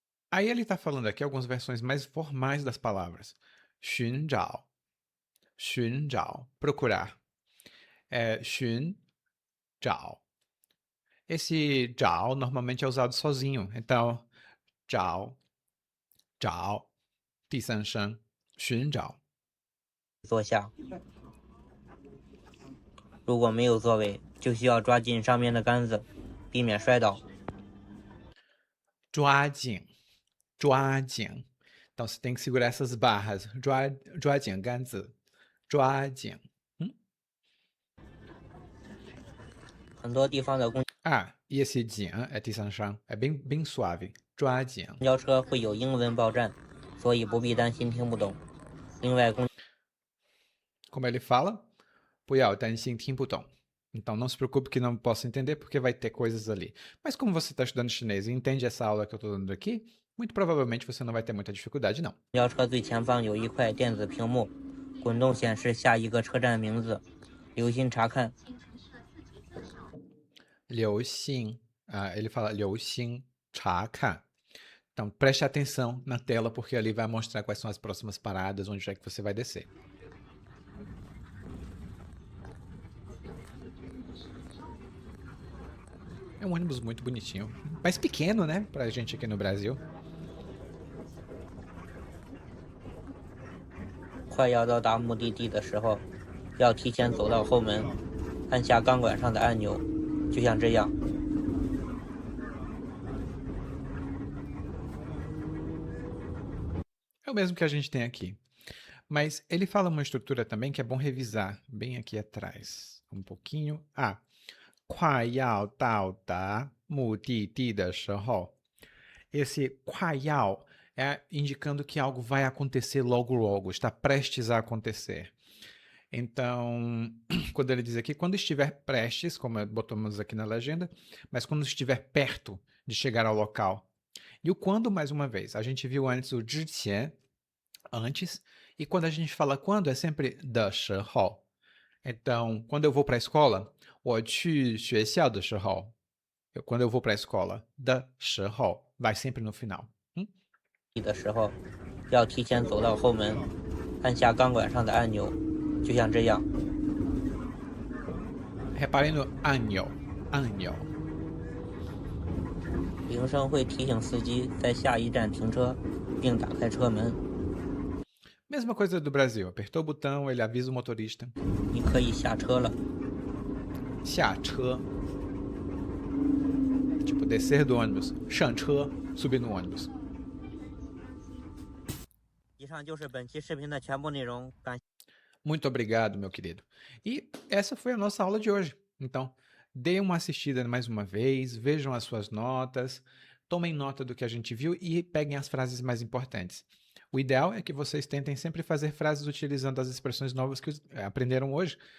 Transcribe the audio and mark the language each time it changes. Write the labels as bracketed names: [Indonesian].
[Portuguese] Aí ele está falando aqui algumas versões mais formais das palavras. [Chinese] 寻找, 寻找, procurar. 寻找. [Portuguese] Esse 找 normalmente é usado sozinho. Então, 找, 找, 第三声, 寻找. [Chinese] 坐下。如果没有座位，就需要抓紧上面的杆子，避免摔倒。抓紧, 抓紧. [Portuguese] Então, você tem que segurar essas barras. [Chinese] 抓紧杆子, 抓紧. 很多地方的公 [Portuguese] E esse 紧 é 第三声, é bem suave. [Chinese] 抓紧. 交车会有英文报站，所以不必担心听不懂。另外， [Portuguese] Como ele fala, 不要担心听不懂. Então, não se preocupe que não possa entender, porque vai ter coisas ali. Mas como você está estudando chinês e entende essa aula que eu estou dando aqui, muito provavelmente você não vai ter muita dificuldade, não. [Chinese] 公交车最前方有一块电子屏幕，滚动显示下一个车站名字，留心查看。 [Portuguese] 留心, ele fala 留心查看. Então, preste atenção na tela, porque ali vai mostrar quais são as próximas paradas, onde é que você vai descer. É um ônibus muito bonitinho, mas pequeno, né, pra gente aqui no Brasil. [Chinese] 快要到达目的地的时候，要提前走到后门，按下钢管上的按钮，就像这样。 [Portuguese] É o mesmo que a gente tem aqui. Mas ele fala uma estrutura também que é bom revisar bem aqui atrás. Um pouquinho. [Chinese] 快要到达目的地的时候. [Portuguese] Esse 快要 é indicando que algo vai acontecer logo logo, está prestes a acontecer. Então, quando ele diz aqui, quando estiver prestes, como botamos aqui na legenda, mas quando estiver perto de chegar ao local. E o quando, mais uma vez, a gente viu antes o 之前, antes, e quando a gente fala quando, é sempre 的时候. Então, quando eu vou para a escola, 我去学校的时候. Quando eu vou para a escola, 的时候, vai sempre no final. [Chinese] 的时候，要提前走到后门，按下钢管上的按钮，就像这样。 [Portuguese] Reparem no 按钮, 按钮. [Chinese] 铃声会提醒司机在下一站停车，并打开车门。 [Portuguese] Mesma coisa do Brasil. Apertou o botão, ele avisa o motorista. [Chinese] 你可以下车了。下车. [Portuguese] Tipo, descer do ônibus. 上车, subir no ônibus. [Chinese] 以上就是本期视频的全部内容，感 [Portuguese] Muito obrigado, meu querido. E essa foi a nossa aula de hoje. Então, dê uma assistida mais uma vez, vejam as suas notas, tomem nota do que a gente viu e peguem as frases mais importantes. O ideal é que vocês tentem sempre fazer frases utilizando as expressões novas que aprenderam hoje.